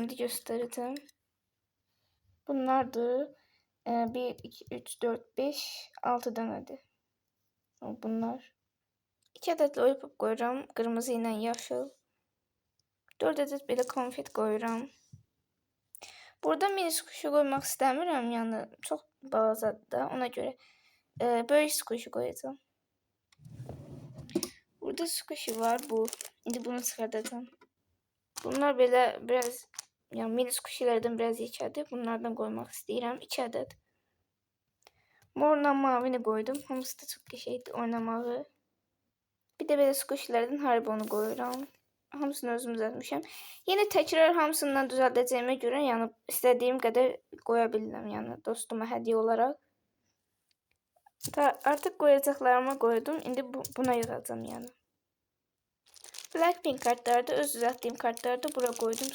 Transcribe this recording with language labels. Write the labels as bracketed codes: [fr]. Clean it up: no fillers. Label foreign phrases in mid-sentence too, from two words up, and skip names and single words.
[az] İndi göstereceğim. Bunlardır. 1, 2, 3, 4, 5, 6 dənədir. [tr] Bunlar. 2 adet lollipop koyuram. [az] Qırmızı ilə yaşıl. [tr] 4 adet belə konfet koyuram. Burada mini squishy koymak istemiyorum. Yani çok balacadır da ona göre böyük squishy koyacağım. Burada squishy var bu. Şimdi bunu çıkartacağım. Bunlar böyle biraz yani mini squishy'lerden biraz yekədir. Bunlardan koymak istedim. 2 adet. Morla mavini koydum. [az] Hamısı da çok qəşəngdir oynamağı. [tr] Bir de böyle squishy'lerden Haribo'nu koyuram. [az] Hamısını özüm düzəltmişəm. Yine təkrar hamısından düzəldəcəyimə görə, yəni istədiyim qədər qoya bilirəm, yəni dostuma hədiyyə olaraq. Artıq qoyacaqlarıma qoydum. İndi buna yığacağam yəni. Blackpink kartları da öz düzəltdiyim kartları da bura qoydum.